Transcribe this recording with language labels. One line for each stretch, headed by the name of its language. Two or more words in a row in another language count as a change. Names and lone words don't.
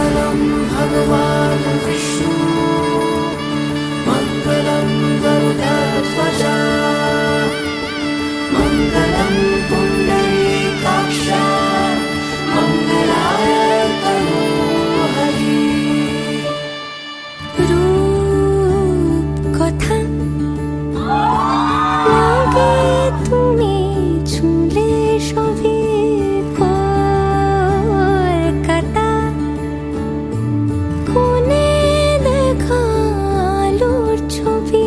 Sanskrit: मंगलम भगवान विष्णु मंगलम गरुडध्वज मंगलम पुंडरीकाक्ष मंगलाय तनोहरि।
Bangla: রূপ কথা লাগে তুমি ছুঁলে সবই কলকাতা কোণে দেখা আলোর ছবি।